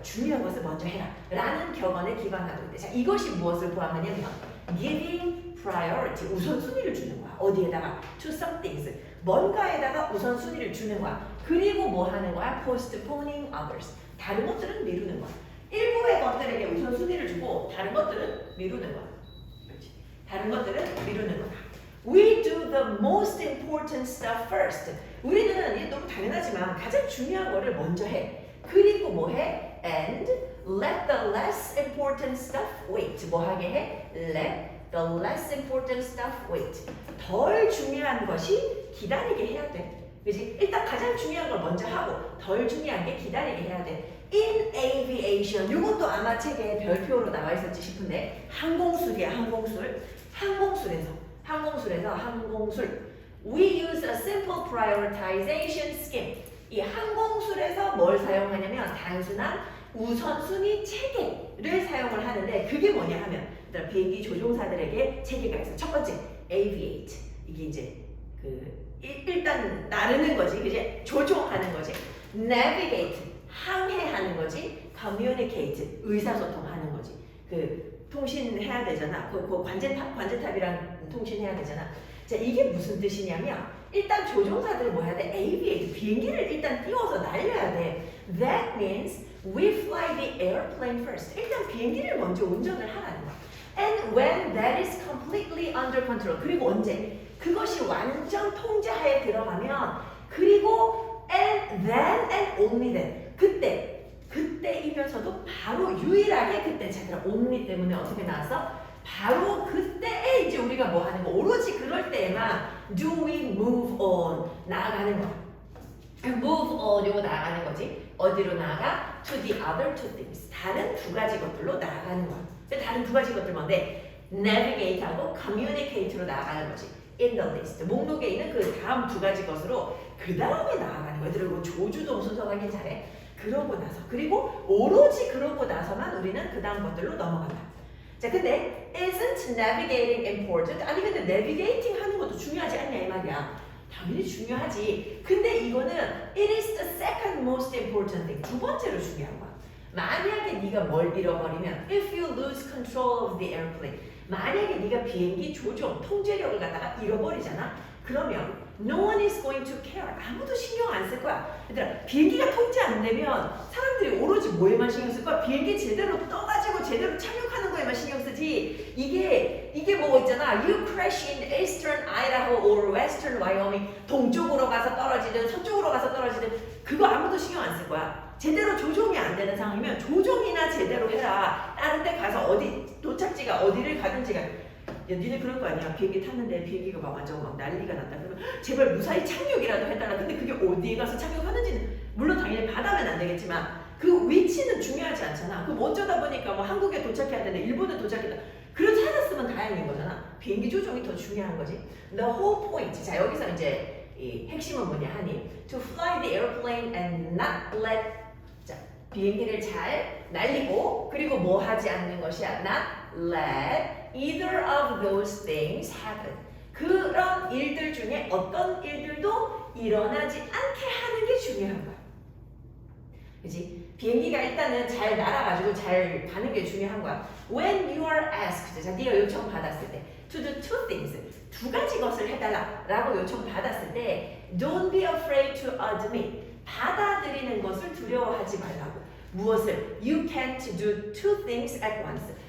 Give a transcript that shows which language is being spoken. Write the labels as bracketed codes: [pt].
[ko] 중요한 것을 먼저 해라 라는 격언에 기반하고 있대. 자, 이것이 무엇을 포함하냐면 [en] giving priority, [ko] 우선순위를 주는 거야. 어디에다가? [en] to some things, [ko] 뭔가에다가 우선순위를 주는 거야. 그리고 뭐 하는 거야? [en] postponing others, [ko] 다른 것들은 미루는 거야. 일부의 것들에게 우선순위를 주고 다른 것들은 미루는 거야. 그렇지? 다른 것들은 미루는 거야. [en] We do the most important stuff first. [ko] 우리는 이게 너무 당연하지만 가장 중요한 거를 먼저 해. 그리고 뭐 해? [en] And let the less important stuff wait. [ko] 뭐 하게 해? [en] Let the less important stuff wait. [ko] 덜 중요한 것이 기다리게 해야 돼. 그지? 일단 가장 중요한 걸 먼저 하고 덜 중요한 게 기다리게 해야 돼. [en] In aviation, [ko] 이것도 아마 책에 별표로 나와 있었지 싶은데 항공술이야, 항공술. 항공술. [en] We use a simple prioritization scheme. [ko] 이 항공술에서 뭘 사용하냐면 단순한 우선순위 체계를 사용을 하는데 그게 뭐냐 하면 비행기 조종사들에게 체계가 있어. 첫 번째, aviate. 이게 이제 일단 나르는 거지, 그지? 조종하는 거지. navigate, 항해하는 거지. communicate, 의사소통하는 거지. 통신해야 되잖아. 관제탑이랑 통신해야 되잖아. 자, 이게 무슨 뜻이냐면 일단 조종사들은 뭐 해야 돼? aviate, 비행기를 일단 띄워서 날려야 돼. [en] That means we fly the airplane first. [ko] 일단 비행기를 먼저 운전을 하라는 거야. [en] And when that is completely under control. [ko] 그리고 언제? 그것이 완전 통제하에 들어가면 그리고 [en] and then and only then. [ko] 그때이면서도 바로 유일하게 그때 제대로 only 때문에 어떻게 나왔어? 바로 그때에 이제 우리가 뭐 하는 거 오로지 그럴 때에만 [en] do we move on [ko] 나아가는 거야. move on 요거 나아가는 거지. 어디로 나아가? [en] to the other two things. [ko] 다른 두 가지 것들로 나아가는 거야. 근데 다른 두 가지 것들 뭔데? navigate하고 communicate로 나아가는 거지. [en] in the list. [ko] 목록에 있는 그 다음 두 가지 것으로 그 다음에 나아가는 거야. 그리고 조주동 순서 확인 잘해. 그러고 나서 그리고 오로지 그러고 나서만 우리는 그 다음 것들로 넘어간다. 자, 근데 [en] isn't navigating important? [ko] 아니 근데 navigating 하는 것도 중요하지 않냐 이 말이야. 당연히 중요하지. 근데 이거는 [en] it is the second most important thing. [ko] 두 번째로 중요한 거야. 만약에 네가 뭘 잃어버리면 [en] if you lose control of the airplane [ko] 만약에 네가 비행기 조종, 통제력을 갖다가 잃어버리잖아. 그러면 [en] no one is going to care. [ko] 아무도 신경 안 쓸 거야. 얘들아, 비행기가 통제 안 되면 사람들이 오로지 뭐에만 신경 쓸 거야? 비행기 제대로 떠가지고 제대로 착륙하는 거에만 신경 쓰지. 이게 뭐 있잖아. [en] You crash in eastern Idaho or western Wyoming. [ko] 동쪽으로 가서 떨어지든 서쪽으로 가서 떨어지든 그거 아무도 신경 안 쓸 거야. 제대로 조종이 안 되는 상황이면 조종이나 제대로 해라. 다른 데 가서 어디 도착지가 어디를 가든지가 야, 니네 그럴 거 아니야. 비행기 탔는데 비행기가 막 완전 막 난리가 났다. 그러면 제발 무사히 착륙이라도 해달라. 근데 그게 어디에 가서 착륙하는지는 물론 당연히 바다면 안 되겠지만 그 위치는 중요하지 않잖아. 그럼 어쩌다 보니까 뭐 한국에 도착해야 되는데 일본에 도착했다. 그렇지 않았으면 다행인 거잖아. 비행기 조종이 더 중요한 거지. [en] The whole point. [ko] 자, 여기서 이제 이 핵심은 뭐냐 하니 [en] to fly the airplane and not let [ko] 자, 비행기를 잘 날리고 그리고 뭐 하지 않는 것이야. [en] Not let either of those things happen. [ko] 그런 일들 중에 어떤 일들도 일어나지 않게 하는 게 중요한 거야. 그치? 비행기가 일단은 잘 날아가지고 잘 가는 게 중요한 거야. [en] When you are asked, [ko] 자, 네가 요청 받았을 때 [en] to do two things, [ko] 두 가지 것을 해달라 라고 요청 받았을 때 [en] don't be afraid to admit, [ko] 받아들이는 것을 두려워하지 말라고. 무엇을? [en] You can't do two things at once.